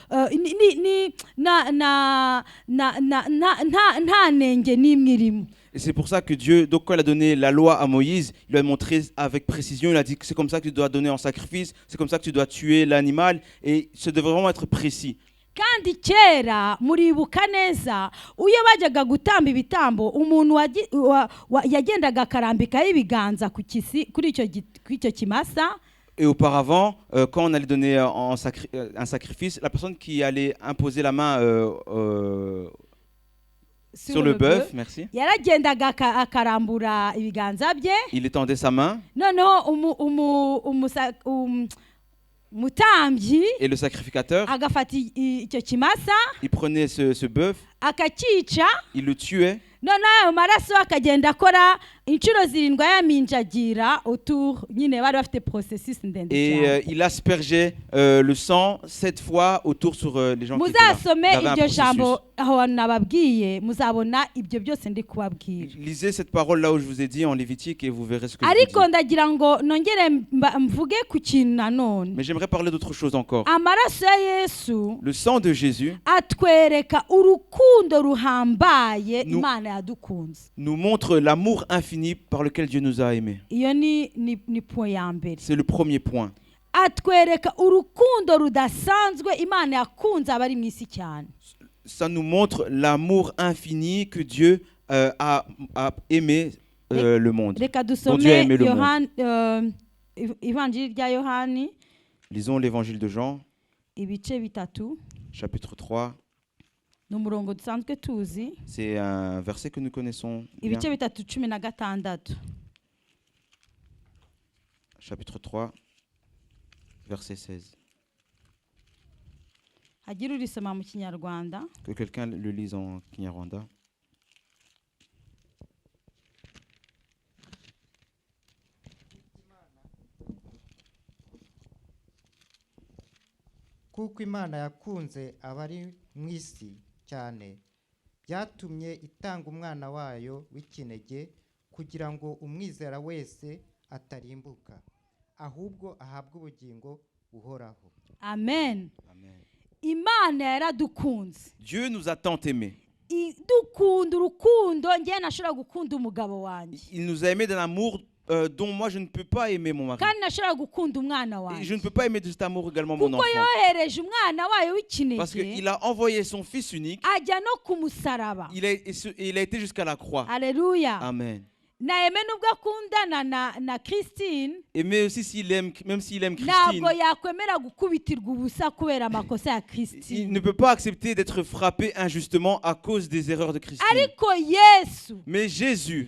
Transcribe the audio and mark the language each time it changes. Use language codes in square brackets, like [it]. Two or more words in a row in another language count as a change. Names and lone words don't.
[fr] Et c'est pour ça que Dieu, donc quand il a donné la loi à Moïse, il lui a montré avec précision, il a dit que c'est comme ça que tu dois donner en sacrifice, c'est comme ça que tu dois tuer l'animal, et ça devrait vraiment être précis. [rw] Kandi kera muribuka neza uyo bajyaga gutamba ibitambo, umuntu yagendaga akarambikaho ibiganza kuri icyo kimasa. [fr] Et auparavant, quand on allait donner un sacrifice, la personne qui allait imposer la main sur le bœuf, merci. [rw] Yaragendaga akarambura ibiganza bye. [fr] Il étendait sa main. [rw] Mutambyi, [fr] et le sacrificateur, [rw] agafata icyo kimasa, [fr] il prenait ce bœuf, [rw] akakica, [fr] il le tuait. [rw] Noneho maraso akagenda akora inshuro 7 yaminjagira autour, nyine bari bafite processus ndende cyane. [fr] Et il aspergeait le sang 7 fois autour sur les gens qui étaient là. [rw] Muzasome iryo jambo aho nababwiye, muzabona ibyo byose ndi kubabwira. [fr] Lisez cette parole là où je vous ai dit en Lévitique et vous verrez ce que je [rw] ariko [fr] vous dis. [rw] ndagira ngo nongere mvuge ku kintu nanone. [fr] Mais j'aimerais parler d'autre chose encore. [rw] Amaraso ya Yesu, [fr] Le sang de Jésus [rw] atwereka urukundo ruhambaye Imana yadukunze. [fr] Nous montre l'amour infini par lequel Dieu nous a aimés. [rw] Iyo ni point ya mbere. [fr] C'est le premier point. [rw] atwereka urukundo rudasanzwe Imana yakunze abari mu isi cyane. [fr] Ça nous montre l'amour infini que Dieu a aimé le monde. [rw] Reka [fr] Dont Dieu a aimé [rw] dusome [fr] le monde. [rw] Ivanjiri rya Yohani [fr] Lisons l'évangile de Jean, [rw] ibice bitatu [fr] chapitre 3. [rw] n'umurongo dusanzwe tuzi [fr] C'est un verset que nous connaissons bien. [rw] ibice bitatu 16. [fr] Chapitre 3, verset 16. [rw] hagira urisoma mu Kinyarwanda. [fr] Que quelqu'un le lise en Kinyarwanda. [rw] kuko Imana yakunze abari mu isi cyane byatumye itanga umwana wayo w'ikinege kugira ngo umwizera wese atarimbuka ahubwo ahabwe ubugingo buhoraho. Amen. Amen. Imana yaradukunze. [fr] Dieu nous a tant aimés. [rw] Dukunda urukundo njye nashobora gukunda umugabo wanjye. [fr] Il nous a aimés d'un amour dont moi je ne peux pas aimer mon mari. [rw] Kandi nashobora gukunda umwana [fr] Et [rw] wanjye. [fr] je ne peux pas aimer de cet amour également mon [rw] Kuko [fr] enfant. [rw] yohereje umwana wayo [fr] Parce [rw] w'ikinege [fr] qu'il a envoyé son fils unique. [rw] ajya no ku musaraba. [fr] Il a été jusqu'à la croix. Alléluia. Amen. [rw] Na Aime nubwo akundana na Christine [fr] Et mais aussi s'il aime, même s'il aime Christine, [rw] ntabwo yakwemera gukubitirwa ubusa kubera amakosa ya [fr] il [rw] Christine. [fr] ne peut pas accepter d'être frappé injustement à cause des erreurs de Christine. [rw] Ariko Yesu [fr] Mais Jésus,